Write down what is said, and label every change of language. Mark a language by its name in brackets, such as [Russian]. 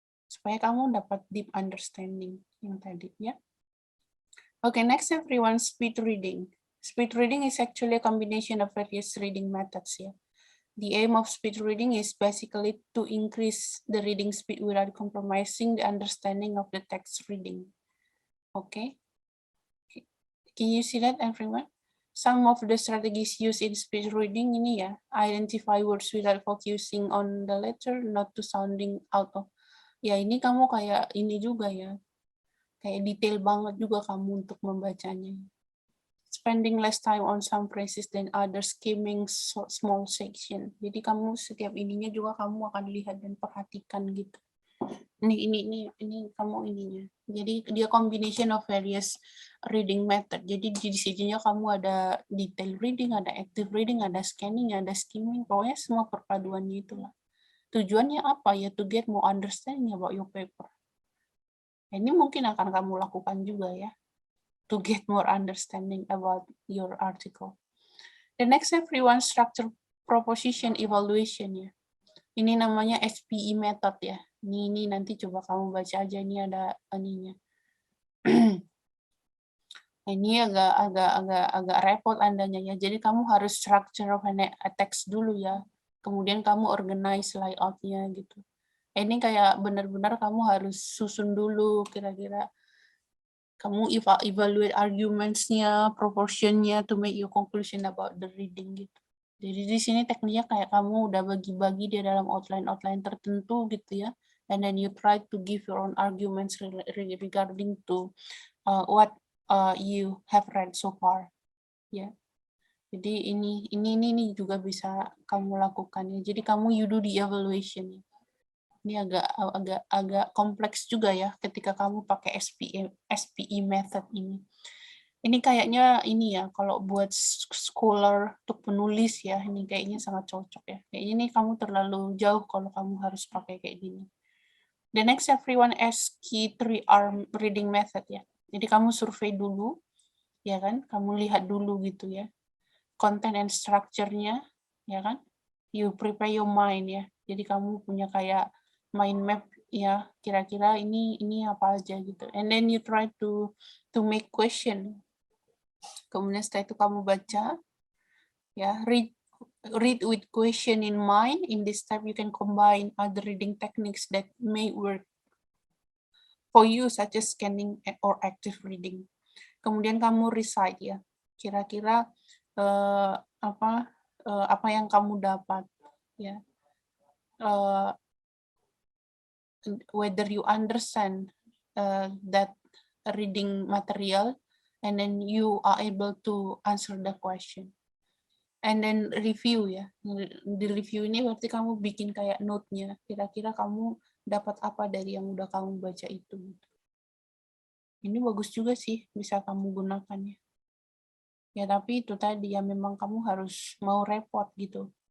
[Indonesian] Supaya kamu dapat [English] deep understanding [Indonesian] yang tadi, ya. [English] Okay, next everyone, speed reading. Speed reading is actually a combination of various reading methods, ya. The aim of speed reading is basically to increase the reading speed without compromising the understanding of the text reading. Okay. Can you see that, everyone? Some of the strategies used in speed reading [Indonesian] ini ya, [English] identify words without focusing on the letter, not to sounding out of. [Indonesian] Ya ini kamu kayak ini juga ya, kayak detail banget juga kamu untuk membacanya. [English] Spending less time on some phrases than others, skimming small section. [Indonesian] Jadi kamu setiap ininya juga kamu akan lihat dan perhatikan gitu. Ini kamu ininya. Jadi dia [English] combination of various reading method. [Indonesian] Jadi di sininya kamu ada detail reading, ada active reading, ada scanning, ada skimming. Pokoknya semua perpaduannya itulah. Tujuannya apa ya? [English] To get more understanding about your paper. [Indonesian] Ini mungkin akan kamu lakukan juga ya. [English] To get more understanding about your article. The next everyone, structure proposition evaluation ya. [Indonesian] Ini namanya SPE method ya. Ini nanti coba kamu baca aja, ini ada ininya. Ini agak repot andanya ya. Jadi kamu harus [English] structure of a text [Indonesian] dulu ya. Kemudian kamu organize layout-nya gitu. Ini kayak benar-benar kamu harus susun dulu kira-kira. [English] Kamu evaluate arguments-nya, proportion-nya to make your conclusion about the reading gitu. [Indonesian] Jadi di sini tekniknya kayak kamu udah bagi-bagi dia dalam outline-outline tertentu gitu ya. [English] And then you try to give your own arguments regarding to what you have read so far. [Indonesian] Ya. Jadi ini juga bisa kamu lakukan ya. Jadi kamu [English] you do the evaluation. [Indonesian] Ini agak kompleks juga ya ketika kamu pakai SPE method ini. Ini kayaknya ini ya, kalau buat scholar untuk penulis ya, ini kayaknya sangat cocok ya. Kayaknya ini kamu terlalu jauh kalau kamu harus pakai kayak gini. [English] The next everyone SQ3R reading method ya. [Indonesian] Jadi kamu survei dulu, ya kan? Kamu lihat dulu gitu ya. [English] Content and structure-nya, [Indonesian] ya kan? [English] You prepare your mind ya. [Indonesian] Jadi kamu punya kayak mind map ya, kira-kira ini apa aja gitu. [English] And then you try to make question. [Indonesian] Kemudian setelah itu kamu baca, [English] ya read with question in mind. In this step you can combine other reading techniques that may work for you, such as scanning or active reading. [Indonesian] Kemudian kamu recite ya, kira-kira apa yang kamu dapat ya. [English] Whether you understand that reading material, and then you are able to answer the question. And then review ya. [Indonesian] Di review ini berarti kamu bikin kayak note-nya. Kira-kira kamu dapat apa dari yang udah kamu baca itu. Ini bagus juga sih, bisa kamu gunakan ya. Ya tapi itu tadi ya, memang kamu harus mau repot gitu.